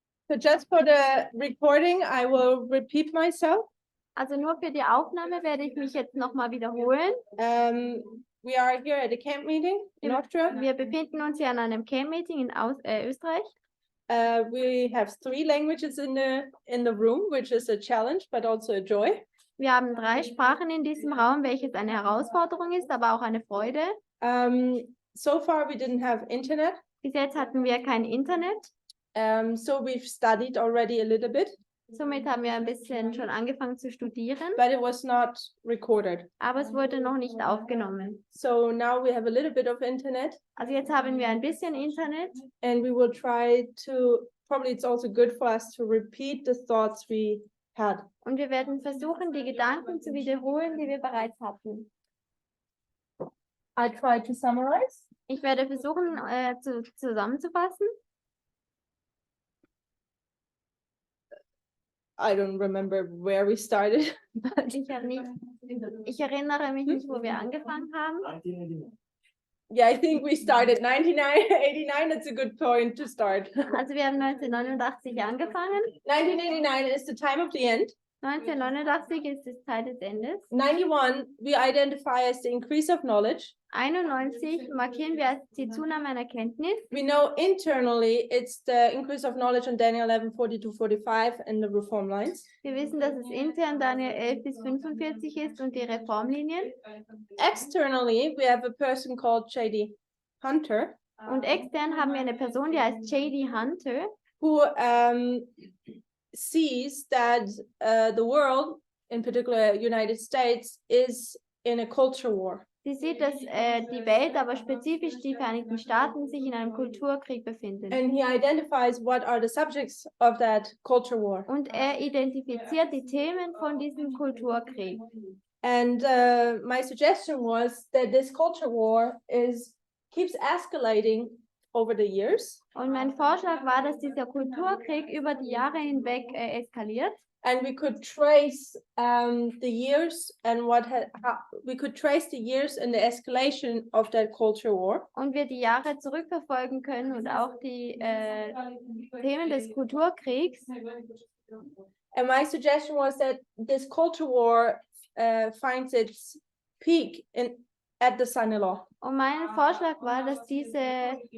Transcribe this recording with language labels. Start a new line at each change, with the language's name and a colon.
English: So just for the recording, I will repeat myself.
German: Also nur für die Aufnahme werde ich mich jetzt nochmal wiederholen.
English: We are here at a camp meeting in Austria.
German: Wir befinden uns hier an einem Camp-Meeting in Österreich.
English: We have 3 languages in the room, which is a challenge, but also a joy.
German: Wir haben 3 Sprachen in diesem Raum, welches eine Herausforderung ist, aber auch eine Freude.
English: So far we didn't have internet.
German: Bis jetzt hatten wir kein Internet.
English: So we've studied already a little bit.
German: Somit haben wir ein bisschen schon angefangen zu studieren,
English: But it was not recorded.
German: aber es wurde noch nicht aufgenommen.
English: So now we have a little bit of internet.
German: Also jetzt haben wir ein bisschen Internet.
English: And we will try to, probably it's also good for us to repeat the thoughts we had.
German: Und wir werden versuchen, die Gedanken zu wiederholen, die wir bereits hatten.
English: I try to summarize.
German: Ich werde versuchen, zusammenzufassen.
English: I don't remember where we started.
German: Ich erinnere mich nicht, wo wir angefangen haben.
English: Yeah, I think we started 1989. That's a good point to start.
German: Also wir haben 1989 angefangen.
English: 1989 is the time of the end.
German: 1989 ist die Zeit des Endes.
English: 91, we identify as the increase of knowledge.
German: 91 markieren wir als die Zunahme an Erkenntnis.
English: We know internally it's the increase of knowledge on Daniel 11, 42-45 and the reform lines.
German: Wir wissen, dass es intern Daniel 11 bis 45 ist und die Reformlinien.
English: Externally, we have a person called J.D. Hunter.
German: Und extern haben wir eine Person, die heißt J.D. Hunter,
English: who sees that the world, in particular United States, is in a culture war.
German: Sie sieht, dass die Welt, aber spezifisch die Vereinigten Staaten, sich in einem Kulturkrieg befinden.
English: And he identifies what are the subjects of that culture war.
German: Und er identifiziert die Themen von diesem Kulturkrieg.
English: And my suggestion was that this culture war keeps escalating over the years.
German: Und mein Vorschlag war, dass dieser Kulturkrieg über die Jahre hinweg eskaliert.
English: And we could trace the years and we could trace the years and the escalation of that culture war.
German: Und wir die Jahre zurückverfolgen können und auch die Themen des Kulturkriegs.
English: And my suggestion was that this culture war finds its peak at the son-in-law.
German: Und mein Vorschlag war, dass diese